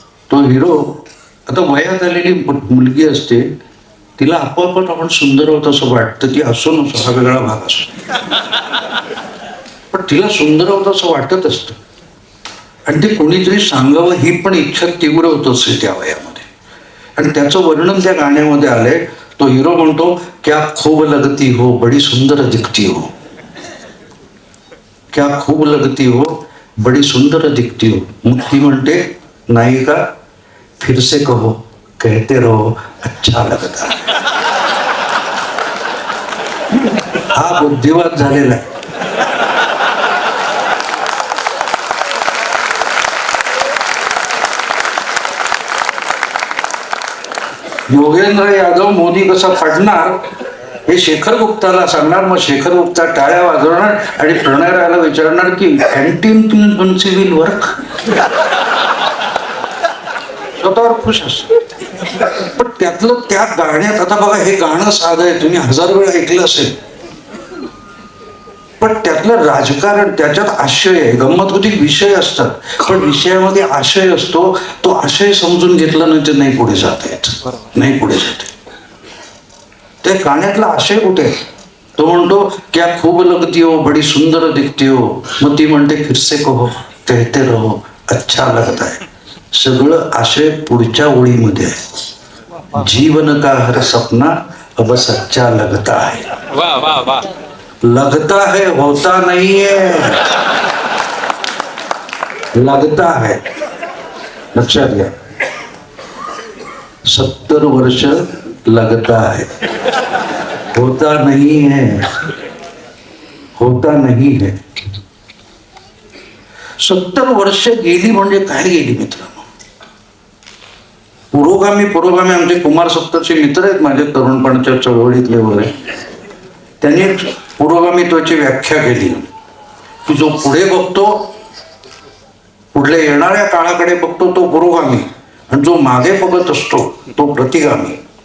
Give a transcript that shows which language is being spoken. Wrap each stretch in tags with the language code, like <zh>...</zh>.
<mr>तो हिरो, आता वयात आलेली मुलगी असते, तिला आपोआपच आपण सुंदर होत असं वाटतं. ती असो नसो, हा वेगळा भाग असतो, पण तिला सुंदर होत असं वाटत असतं. आणि ते कोणीतरी सांगावं ही पण इच्छा तीव्र होत असते त्या वयामध्ये. आणि त्याचं वर्णन त्या गाण्यामध्ये आलंय. तो हिरो म्हणतो,</mr> <hi>क्या खूब लगती हो, बडी सुंदर दिखती हो. क्या खूब लगती हो, बडी सुंदर दिखती हो.</hi> <mr>मग ती म्हणते नायिका,</mr> <hi>फिर से कहो, कहते रहो, अच्छा लगता है.</hi> <mr>हा बुद्धिवाद झालेला आहे. योगेंद्र यादव मोदी कसा फाडणार हे शेखर गुप्ताला सांगणार. मग शेखर गुप्ता टाळ्या वाजवणार आणि प्रणय रायला विचारणार की अँटी विल वर्क. स्वतःवर खुश असतो. पण त्यातलं त्या गाण्यात, आता बघा हे गाणं साधं आहे, तुम्ही 1000 वेळा ऐकलं असेल, पण त्यातलं राजकारण, त्याच्यात आशय आहे. गंमत होती, विषय असतात पण विषयामध्ये आशय असतो. तो आशय समजून घेतला नाही तर नाही पुढे जाता येत, नाही पुढे जाते. त्या गाण्यातला आशय कुठे? तो म्हणतो</mr> <hi>क्या खूब लगती हो, बडी सुंदर दिखती हो.</hi> <mr>मग ती म्हणते</mr> <hi>फिरसे कहो, कहते रहो, अच्छा लगता है.</hi> <mr>सगळं आशय पुढच्या ओळीमध्ये आहे.</mr> <hi>जीवन का हर सपना अब सच्चा लगता है. वाह वाह वाह. लगता है, होता नहीं है, लगता है.</hi> <mr>लक्षात घ्या, 70 वर्ष</mr> <hi>लगता है, होता नहीं है, होता नहीं है.</hi> <mr>70 वर्ष गेली म्हणजे काय गेली मित्रांनो? पुरोगामी आमचे कुमार सप्तचे मित्र आहेत माझे, तरुणपणाच्या चळवळीतले वगैरे. त्यांनी पुरोगामित्वाची व्याख्या केली की जो पुढे बघतो, पुढल्या येणाऱ्या काळाकडे बघतो तो पुरोगामी, आणि जो मागे बघत असतो तो प्रतिगामी.</mr>